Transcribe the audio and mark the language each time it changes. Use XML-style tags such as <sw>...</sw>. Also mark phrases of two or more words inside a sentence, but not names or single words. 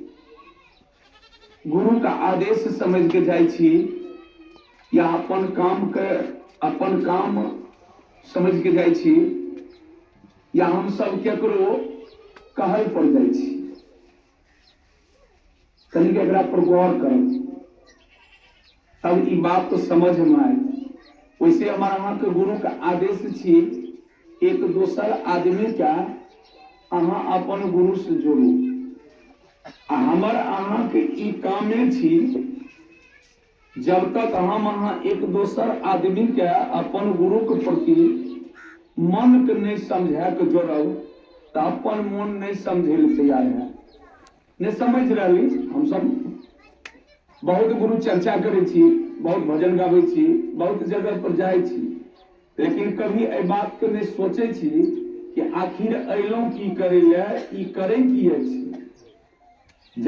<mai>गुरु का आदेश समझ के जाए छी या अपन काम समझ के जाए छी या हम सब केकरो कहल पड़ जाए छी। कहीं एकरा पर गौर करब तब ई बात तो समझ में आए। वैसे हमारा यहाँ के गुरु का आदेश छी एक दोसर आदमी का अहाँ अपन गुरु से जोड़ू। हमर अहाँ के ई कामे छी जब तक हम अहाँ एक दोसर आदमी के अपन गुरु के प्रति मन के नहीं समझा के जोड़ब तो अपन मन नहीं समझे ले तैयार है। नहीं समझ रही हम सब बहुत गुरु चर्चा करे छी, बहुत भजन गावे छी, बहुत जगह पर जाए छी, लेकिन कभी ए बात के नहीं सोचे छी कि आखिर अइलों की करे ले, ई करे की अछि।</mai>